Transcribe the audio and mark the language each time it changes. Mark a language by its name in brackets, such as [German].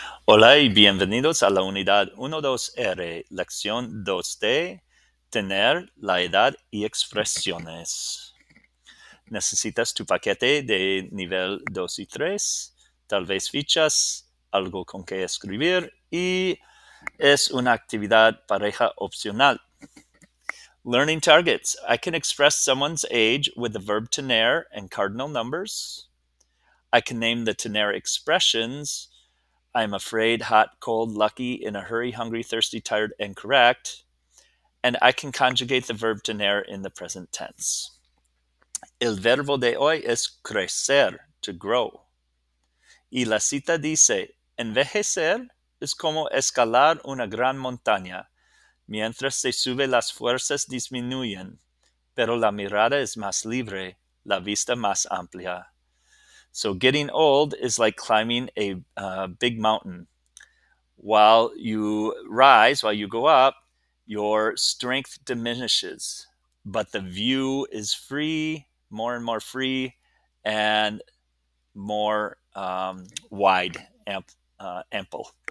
[Spanish] Hola y bienvenidos a la unidad 12R, lección 2D, tener la edad y expresiones. Necesitas tu paquete de nivel 2 y 3, tal vez fichas, algo con que escribir y es una actividad pareja opcional. [English] Learning targets. I can express someone's age with the verb tener and cardinal numbers. I can name the tener expressions. I'm afraid, hot, cold, lucky, in a hurry, hungry, thirsty, tired, and correct. And I can conjugate the verb tener in the present tense. [Spanish] El verbo de hoy es crecer, [English] to grow. [Spanish] Y la cita dice, envejecer es como escalar una gran montaña. Mientras se sube, las fuerzas disminuyen, pero la mirada es más libre, la vista más amplia. [English] So getting old is like climbing a big mountain. While you rise, while you go up, your strength diminishes, but the view is free, more and more free, and more wide, ample.